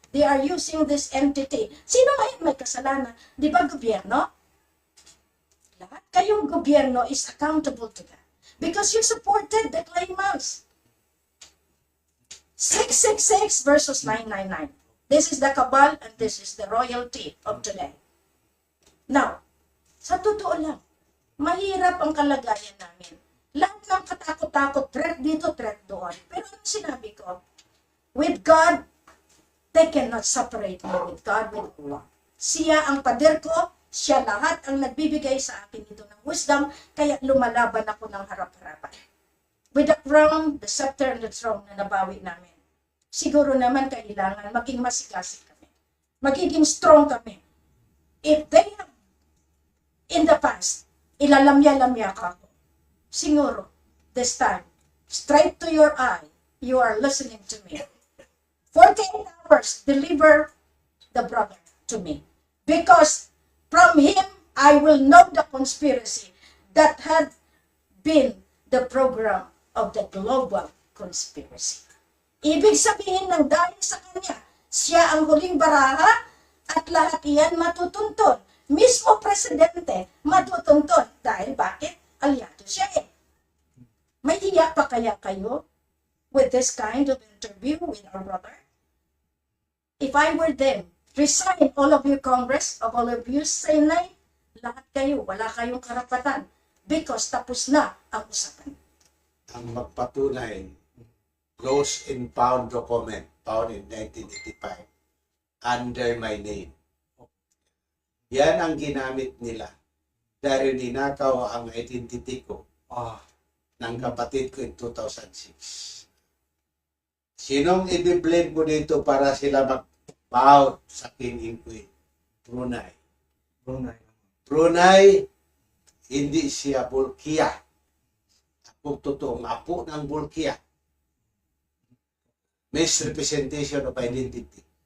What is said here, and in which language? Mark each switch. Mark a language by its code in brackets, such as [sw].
[en] They are using this entity. [tl] Sino ngayon may kasalanan? Di ba gobyerno? Lahat kayong gobyerno [en] is accountable to that. Because you supported the claimants. 666 versus 999. This is the cabal and this is the royalty of today. [tl] Now, sa totoo lang, mahirap ang kalagayan namin. Lahat ng katakot-takot, threat dito, threat doon. Pero ano sinabi ko? [en] With God, they cannot separate me with God, with Allah. [tl] Siya ang pader ko, siya lahat ang nagbibigay sa akin ito ng wisdom, kaya lumalaban ako ng harap-harapan. [en] With the crown, the scepter, and the throne [tl] na nabawi namin. Siguro naman kailangan maging masigasig kami. Magiging strong kami. [en] If they have, in the past, [tl] ilalamya-lamya ka ako. [en] siguro, this time, straight to your eye, you are listening to me. 48 hours, deliver the brother to me. Because from him, I will know the conspiracy that had been the program of the global conspiracy. [tl] Ibig sabihin ng dahil sa kanya, siya ang huling baraha at lahat iyan matutuntun. Mismo presidente matutuntun. Dahil bakit? Aliado siya eh. May hiya pa kaya kayo [en] with this kind of interview with our brother? If I were them, resign all of you Congress, of all of you Senate, [tl] lahat kayo, wala kayong karapatan [en] because [tl] tapos na ang usapan. Ang magpatunay, [en] lost and found document, found in 1985, under my name. [tl] Yan ang ginamit nila dahil ninakaw ang identity ko ng kapatid ko in 2006. Sinong i-blame mo dito para sila mag-bow sa King and Queen? Brunei. Brunei, hindi siya Bulkiya. Kung totoong apo ng Bulkiya. [en] Misrepresentation of identity.